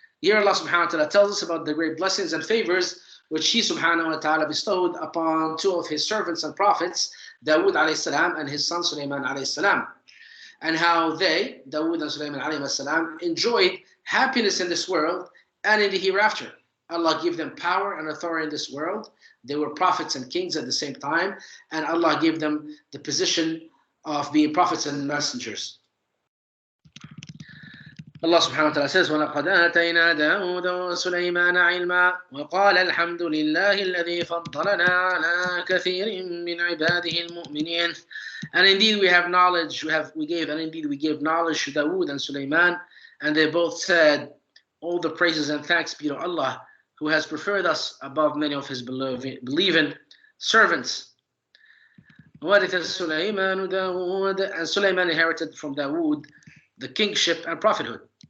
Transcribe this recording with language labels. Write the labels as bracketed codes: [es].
[en] Here Allah subhanahu wa ta'ala tells us about the great blessings and favors which He subhanahu wa ta'ala bestowed upon two of His servants and prophets, Dawood alayhi salam and his son Sulaiman alayhi salam, and how they, Dawood and Sulaiman alayhi salam, enjoyed happiness in this world and in the hereafter. Allah gave them power and authority in this world. They were prophets and kings at the same time, and Allah gave them the position of being prophets and messengers. Allah subhanahu wa ta'ala says, [ar] وَلَقَدْ آتَيْنَا دَاوُودَ وَسُلَيْمَانَ عِلْمًا وَقَالَ الْحَمْدُ لِلَّهِ الَّذِي فَضَّلَنَا عَلَى كَثِيرٍ مِّنْ عِبَادِهِ الْمُؤْمِنِينَ. [en] And indeed we have knowledge, we gave knowledge to Dawood and Sulaiman, and they both said, all the praises and thanks be to Allah, who has preferred us above many of His believing servants. [ar] وَوَرِثَ سُلَيْمَانُ دَاوُودَ, [en] and Sulaiman inherited from Dawood the kingship and prophethood.